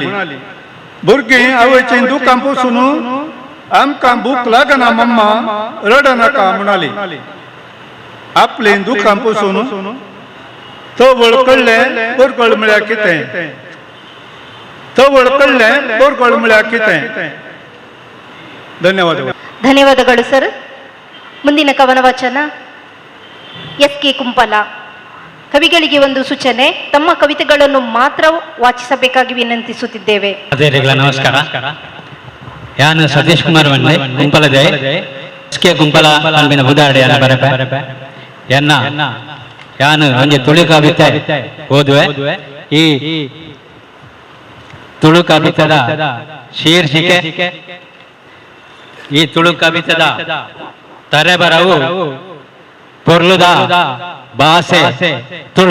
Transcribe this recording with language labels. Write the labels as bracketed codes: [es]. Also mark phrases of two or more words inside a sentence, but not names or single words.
[kok] भुरगीं आवयचें दुकां पसून आमकां भूक लागना मम्मा रड नाका म्हणाली. आपलें दुकां पसून तो वळखडलें बोरगोळ म्हळ्यार कितें, तो वळखडलें बोरगोळ म्हळ्यार कितें. [kn] ಧನ್ಯವಾದ. ಧನ್ಯವಾದಗಳು ಸರ್. ಮುಂದಿನ ಕವನ ವಾಚನ ಎಸ್ ಕೆ ಕುಂಪಲ. ಕವಿಗಳಿಗೆ ಒಂದು ಸೂಚನೆ, ತಮ್ಮ ಕವಿತೆಗಳನ್ನು ಮಾತ್ರ ವಾಚಿಸಬೇಕಾಗಿ ವಿನಂತಿಸುತ್ತಿದ್ದೇವೆ. ನಮಸ್ಕಾರ. [tcy] ಯಾನು ಸತೀಶ್ ಕುಮಾರ್ ವಣ್ಣೆ ಕುಂಪಲದೆ ಎಸ್ ಕೆ ಕುಂಪಲ ಅಲ್ಬಿನ ಬುದಾಡೆ ಬರಪೆ ಎನ್ನ ಯಾನು ಒಂಜಿ ತುಳು ಕವಿತೆ ಓದುವೆ. ಈ ತುಳು ಕವಿತದ ಶೀರ್ಷಿಕೆ, ಈ ತುಳು ಕವಿತದ ತರೆಬರವು ಪೊರ್ಲುದ ಭಾಷೆ ತುಳು.